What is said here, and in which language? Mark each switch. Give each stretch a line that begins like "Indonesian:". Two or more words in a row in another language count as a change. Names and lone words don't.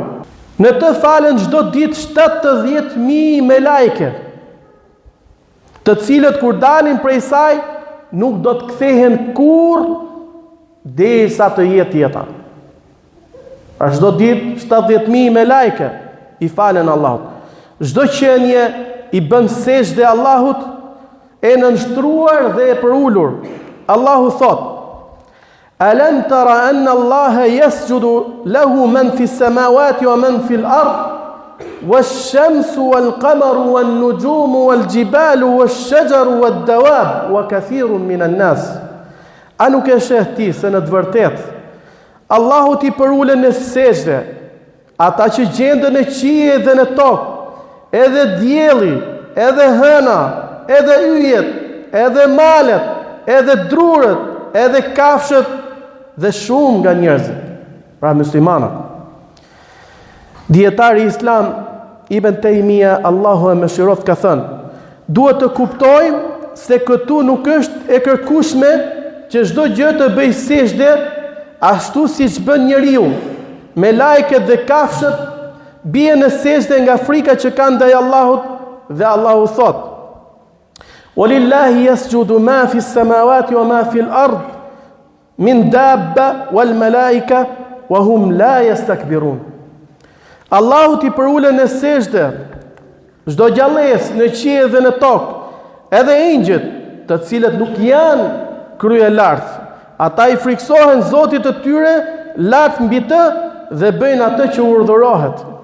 Albanian: Në të falen çdo ditë 70.000 melajke, të cilët kur dalin prej saj nuk do të kthehen kurrë derisa të jetë jeta. Pra çdo ditë 70.000 melajke i falen Allahut. Çdo qenie i bën sejdë Allahut, e nënshtruar dhe e përulur. Allahu thot:
Arabic: "ألم تر أن الله يسجد له من في السماوات ومن في الأرض والشمس والقمر والنجوم والجبال والشجر والدواب وكثير من الناس."
Albanian: A nuk e sheh ti se në të vërtetë Allahu t'i përulen në sejdë ata që gjenden në qiell dhe në tokë, edhe dielli, edhe hëna, edhe yjet, edhe malet, edhe drurët, edhe kafshët dhe shumë nga njerëzit, pra muslimanat. Dietari Islam Ibn Taymija, Allahu e mëshiroft, ka thënë: duhet të kuptojmë se këtu nuk është e kërkueshme që çdo gjë të bëj sejdë ashtu siç bën njeriu. Me lajket dhe kafshët bie në sejdë nga frika që kanë ndaj Allahut, dhe Allahu thot:
Arabic: "ولله يسجد ما في السماوات وما في الأرض من دابة والملائكة وهم لا يستكبرون."
Albanian: Allahu t'i përulen në sejdë çdo gjallëes në qiell dhe në tokë, edhe engjëjt, të cilët nuk janë krye lart. Ata i friksohen Zotit të tyre lart mbi të dhe bëjnë atë që urdhërohet.